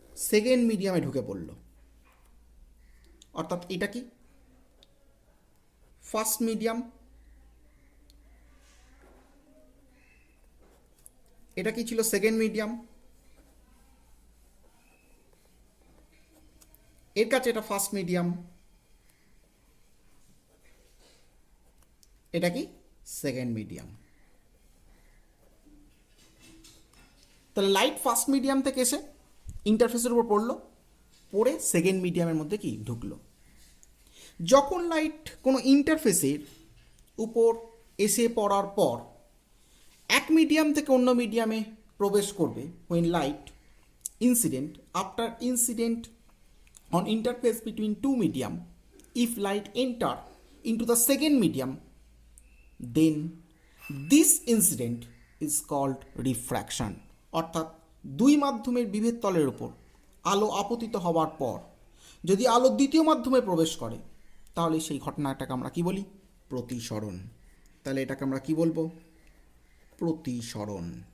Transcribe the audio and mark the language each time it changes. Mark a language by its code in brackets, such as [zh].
[bn] Second মিডিয়ামে ঢুকে পড়লো। অর্থাৎ এটা কি ফার্স্ট মিডিয়াম, এটা কি ছিল সেকেন্ড মিডিয়াম, এর কাছে এটা ফার্স্ট মিডিয়াম, এটা কি সেকেন্ড মিডিয়াম। তাহলে লাইট ফার্স্ট মিডিয়াম থেকে এসে ইন্টারফেসের উপর পড়লো, পড়ে সেকেন্ড মিডিয়ামের মধ্যে কি ঢুকলো। যখন লাইট কোনো ইন্টারফেসের উপর এসে পড়ার পর এক মিডিয়াম থেকে অন্য মিডিয়ামে প্রবেশ করবে, [en] when light incident after incident on interface between two medium, if light enter into the second medium, then this incident is called refraction. [bn] অর্থাৎ দুই মাধ্যমের বিভেদ তলের উপর আলো আপতিত হওয়ার পর যদি আলো দ্বিতীয় মাধ্যমে প্রবেশ করে, তাহলে সেই ঘটনাটাকে আমরা কি বলি? প্রতিসরণ। তাহলে এটাকে আমরা কি বলবো? প্রতিসরণ।